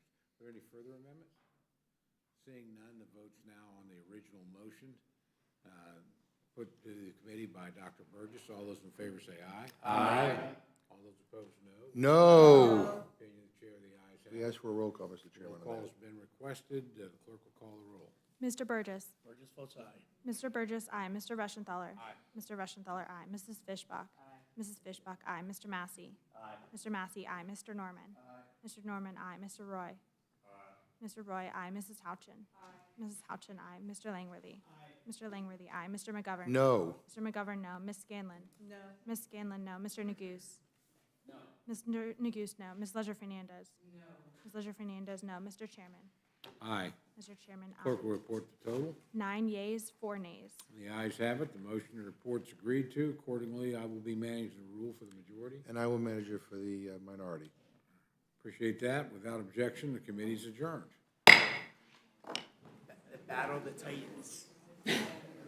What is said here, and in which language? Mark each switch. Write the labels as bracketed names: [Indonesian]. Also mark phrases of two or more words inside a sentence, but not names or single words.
[English] Are there any further amendments? Seeing none, the vote's now on the original motion, put to the committee by Dr. Burgess. All those in favor say aye. Aye. All those opposed, no. No. Opinion of the chair, the ayes have We it. ask for a roll call, Mr. Chairman. Roll call has been requested. The clerk will call the roll. Mr. Burgess. Burgess votes aye. Mr. Burgess, aye. Mr. Reschenthaler. Aye. Mr. Reschenthaler, aye. Mrs. Fishbach. Aye. Mrs. Fishbach, aye. Mr. Massey. Aye. Mr. Massey, aye. Mr. Norman. Aye. Mr. Norman, aye. Mr. Roy. Aye. Mr. Roy, aye. Mrs. Houchin. Aye. Mrs. Houchin, aye. Mr. Langworthy. Aye. Mr. Langworthy, aye. Mr. McGovern. No. Mr. McGovern, no. Ms. Scanlon. No. Ms. Scanlon, no. Mr. Neguse. No. Mr. Neguse, no. Ms. Leisure Fernandez. No. Ms. Leisure Fernandez, no. Mr. Chairman. Aye. Mr. Chairman, aye. Clerk will report the total. 9 yeas, 4 nays. The ayes have it. The motion and report's agreed to. Accordingly, I will be managing the rule for the majority. And I will manage it for the minority. Appreciate that. Without objection, the committee's adjourned. The battle of the Titans.